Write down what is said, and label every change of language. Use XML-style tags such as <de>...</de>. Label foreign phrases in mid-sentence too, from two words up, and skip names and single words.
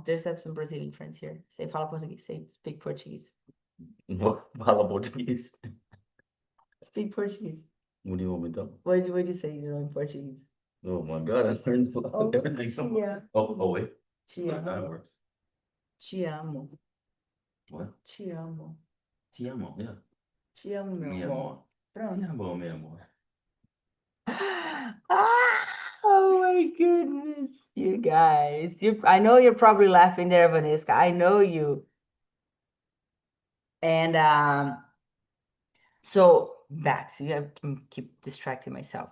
<en>There's some Brazilian friends here. Say</en> <pt>fala português.</pt> <en>Say speak Portuguese.</en> <pt>No, fala português.</pt> <en>Speak Portuguese. What do you want me to tell? What do you say, in Portuguese? Oh my God, I learned Oh, everything so much. yeah. Oh, wait.</en> <pt>Te</pt> <en>That kind of</en> <pt>amo.</pt> <en>works.</en> <pt>Te amo.</pt> <en>What?</en> <pt>Te amo. Te amo, yeah. Te amo, meu</pt> <es>Mi amor.</es> <pt>amor. Pronto.</pt> <es>Mi amor, mi amor.</es> <en>Oh my goodness, you guys. I know you're probably laughing there, Vanessa. I know you. And so back, so you have to keep distracting myself.</en>